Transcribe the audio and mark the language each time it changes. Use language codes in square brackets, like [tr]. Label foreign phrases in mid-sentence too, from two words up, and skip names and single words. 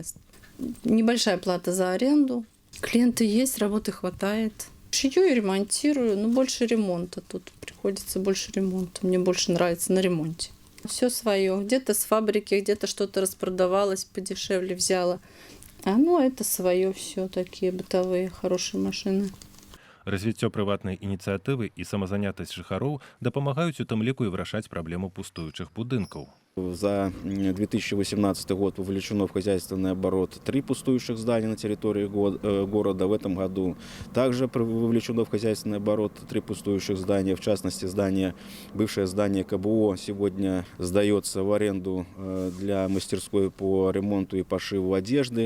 [ru] Небольшая плата за аренду. Клиенты есть, работы хватает. Шью и ремонтирую, но больше ремонта. Тут приходится больше ремонта. Мне больше нравится на ремонте. Все свое. Где-то с фабрики, где-то что-то распродавалось, подешевле взяла. А это свое все, такие бытовые, хорошие машины. [be] Развіццё прыватнай ініцыятывы і самазанятасць жыхароў дапамагаюць у тым ліку і вырашаць праблему пустуючых будынкаў. [ru] За 2018 год вовлечено в хозяйственный оборот 3 пустующих здания на территории города. В этом году также вовлечено в хозяйственный оборот 3 пустующих здания. В частности, бывшее здание КБО сегодня сдается в аренду для мастерской по ремонту и пошиву одежды.